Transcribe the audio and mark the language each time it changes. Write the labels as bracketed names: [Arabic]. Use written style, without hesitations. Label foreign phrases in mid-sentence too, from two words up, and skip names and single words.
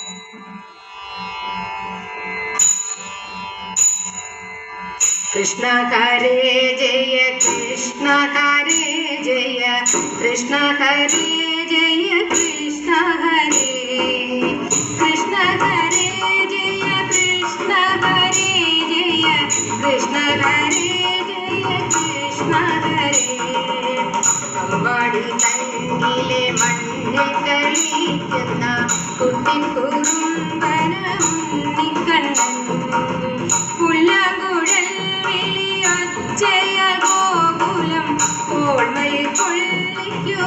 [Sanskrit] कृष्ण हरे जय कृष्ण हरे जय कृष्ण हरे जय कृष्ण हरे कृष्ण हरे जय कृष्ण हरे जय कृष्ण हरे जय कृष्ण [Malayalam] हरे അമ്പാടി തന്നിലെ മണ്ണിൽ കളിക്കുന്ന കുട്ടിക്കുറുമ്പന ഉണ്ണിക്കണ്ണൻ പുല്ലാങ്കുഴൽ വിളിയൊച്ചയാൽ ഗോകുലം ഓൾമയിൽ കൊള്ളിക്കും